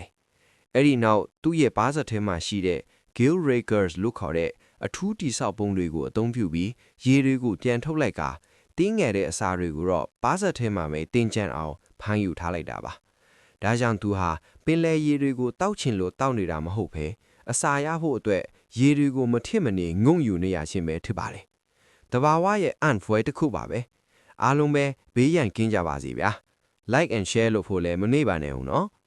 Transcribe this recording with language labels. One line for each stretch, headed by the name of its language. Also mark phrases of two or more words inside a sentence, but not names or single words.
Burmese: အဲ့ဒီနောက်သူ့ရဲ့ပါးစပ်ထဲမှာရှိတဲ့
English: gill rakers
Burmese: လို့ခေါ်တဲ့အထူးတိဆောက်ပုံတွေကိုအသုံးပြုပြီးရေတွေကိုပြန်ထုတ်လိုက်ကတင်းငယ်တဲ့အစာတွေကိုတော့ပါးစပ်ထဲမှာပဲတင်းကျပ်အောင်ဖမ်းယူထားလိုက်တာပါဒါကြောင့်သူဟာပင်လယ်ရေတွေကိုတောက်ချင်လို့တောက်နေတာမဟုတ်ဘဲအစာရဖို့အတွက်ရေတွေကိုမထစ်မနေငုံယူနေရခြင်းပဲဖြစ်ပါတယ်တဘာဝရဲ့အန်ဖွယ်တစ်ခုပါပဲအားလုံးပဲဘေးရန်ကင်းကြပါစေဗျာ
English: like and share
Burmese: လို့ဖို့လည်းမမေ့ပါနဲ့ဦးနော်